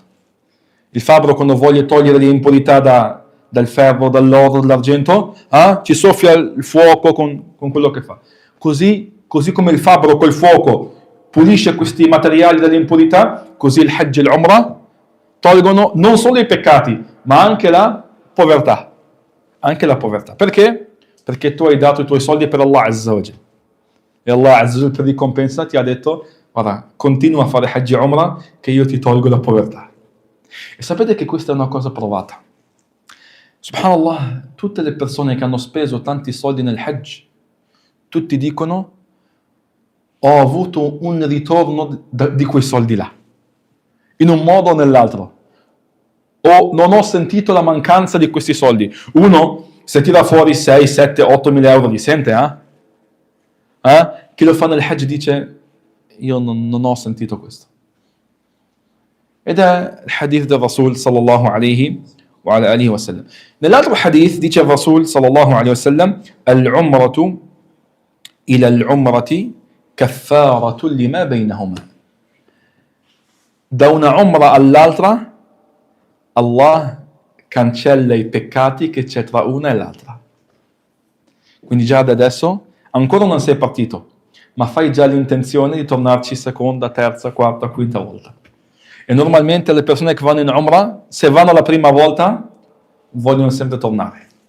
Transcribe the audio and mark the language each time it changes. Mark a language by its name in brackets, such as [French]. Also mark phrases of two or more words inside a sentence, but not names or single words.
[Italian] Il fabbro, quando vuole togliere l'impurità dal ferro, dall'oro, dall'argento, ci soffia il fuoco con quello che fa. Così come il fabbro col fuoco pulisce questi materiali dall'impurità, così il Hajj e l'Umrah tolgono non solo i peccati, ma anche la povertà. Anche la povertà. Perché? Perché tu hai dato i tuoi soldi per Allah [Arabic] عز وجل. [Italian] E Allah [Arabic] عز وجل [Italian] per ricompensa ti ha detto: guarda, continua a fare Hajj e Umrah che io ti tolgo la povertà. E sapete che questa è una cosa provata. Subhanallah, tutte le persone che hanno speso tanti soldi nel Hajj, tutti dicono: ho avuto un ritorno di quei soldi là, in un modo o nell'altro. O non ho sentito la mancanza di questi soldi. Uno, se tira fuori 6, 7, 8 mila euro, li sente, Chi lo fa nel Hajj dice: io non ho sentito questo. Ed è il hadith del Rasul [Arabic] صلى الله عليه وعلى آله وسلم. [Italian] Nell'altro hadith dice il Rasul [Arabic] صلى الله عليه وسلم: العمرة إلى العمرة كفارة لما بينهما. [Italian] Da una umra all'altra Allah cancella i peccati che c'è tra una e l'altra. Quindi già da adesso ancora non sei partito, ma fai già l'intenzione di tornarci seconda, terza, quarta, quinta volta. E normalmente le persone che vanno in Umrah, se vanno la prima volta, vogliono sempre tornare.